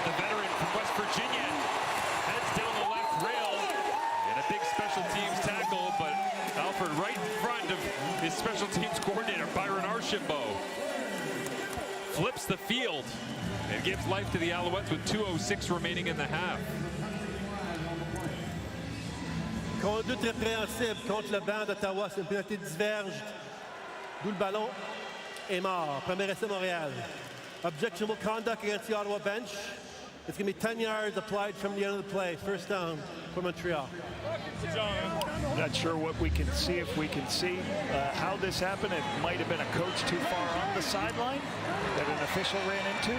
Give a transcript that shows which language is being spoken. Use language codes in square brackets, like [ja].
[en] The veteran from West Virginia heads down the left rail and a big special teams tackle, but Alford right in front of his special teams coordinator, Byron Archambault. Flips the field and gives life to the Alouettes with 2:06 remaining in the half. [fr] Conduite répréhensible contre le banc d'Ottawa. C'est une pénalité de diverge. D'où le ballon est mort. Premier essai Montréal. [en] Objectionable conduct against the Ottawa bench. It's going to be 10 yards applied from the end of the play. First down for Montreal. Not sure what we can see, if we can see how this happened. It might have been a coach too far on the sideline that an official ran into.